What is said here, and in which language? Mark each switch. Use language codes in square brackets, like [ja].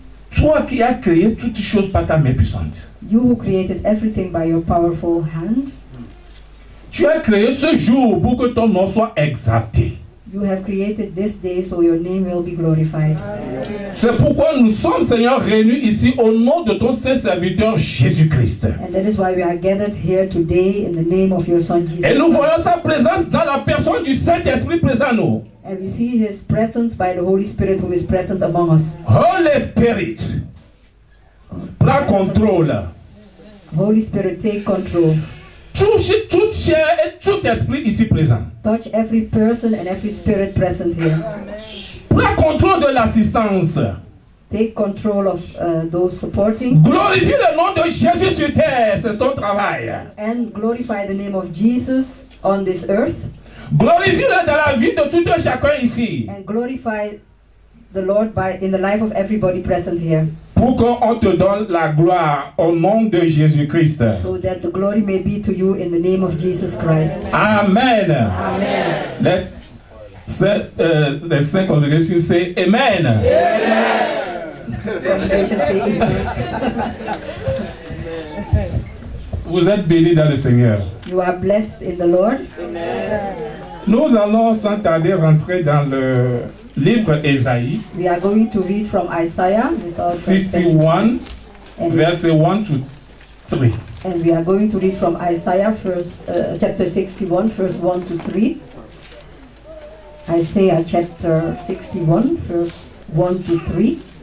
[fr] toi qui as créé toutes choses par ta main puissante, [en] you who created everything by your powerful hand, [fr] tu as créé ce jour pour que ton nom soit exalté. [en] you have created this day so your name will be glorified. [fr] C'est pourquoi nous sommes, Seigneur, réunis ici au nom de ton saint serviteur Jésus-Christ. [en] And that is why we are gathered here today in the name of your Son Jesus. [fr] Et nous voyons sa présence dans la personne du Saint-Esprit présent en nous. [en] And we see his presence by the Holy Spirit who is present among us. [fr] Holy Spirit, prends contrôle. [en] Holy Spirit, take control. [fr] Touche toute chair et tout esprit ici présent. [en] Touch every person and every spirit present here. [fr] Prends contrôle de l'assistance. [en] Take control of those supporting. [fr] Glorifie le nom de Jésus sur terre, c'est ton travail. [en] And glorify the name of Jesus on this earth. [fr] Glorifie-le dans la vie de tout un chacun ici. [en] And glorify the Lord in the life of everybody present here. [fr] Pour qu'on te donne la gloire au nom de Jésus-Christ. [en] So that the glory may be to you in the name of Jesus Christ. [fr] Amen. [en] Amen. [fr] Les cinq congrégations [en] say Amen. Congregation say amen. [fr] Vous êtes bénis dans le Seigneur. [en] You are blessed in the Lord. [fr] Nous allons sans tarder rentrer dans le livre Ésaïe [en] We are going to read from Isaiah without spending- [fr] 61, [en] and, [fr] verset 1 to 3. [en] and we are going to read from Isaiah chapter 61, verse 1 to 3. Isaiah chapter 61, verse 1 to 3.